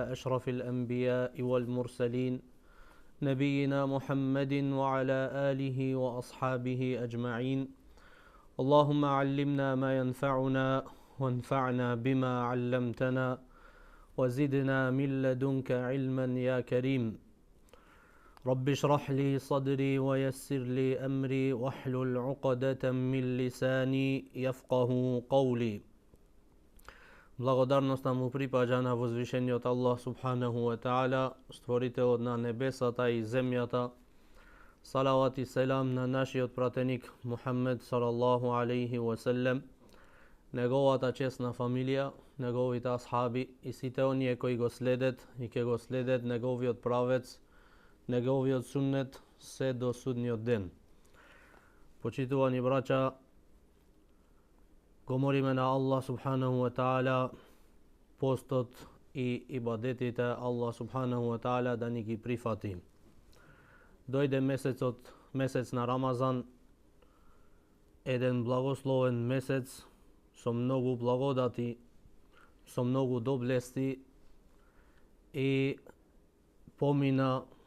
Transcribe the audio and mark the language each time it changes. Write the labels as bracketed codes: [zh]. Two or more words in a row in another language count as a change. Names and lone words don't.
[ar] أشرف الأنبياء والمرسلين نبينا محمد وعلى آله وأصحابه أجمعين اللهم علمنا ما ينفعنا وانفعنا بما علمتنا وزدنا من لدنك علما يا كريم رب اشرح لي صدري ويسر لي أمري واحلل عقدة من لساني يفقه قولي. [mk] Благодарноста му припаѓа на возвишениот Аллах [ar] سبحانه وتعالى, [mk] створителот на небесата и земјата. Салават и селам на нашиот пратеник Мухаммед [ar] صلى الله عليه وسلم, [mk] неговата чесна фамилија, неговите асхаби и сите оние кои го следат и ќе го следат неговиот правец, неговиот суннет се до судниот ден. Почитувани браќа, го молиме на Аллах [ar] سبحانه وتعالى [mk] постот и ибадетите Аллах [ar] سبحانه وتعالى [mk] да ни ги прифати. Дојде месец на Рамазан, еден благословен месец со многу благодати, со многу доблести и помина.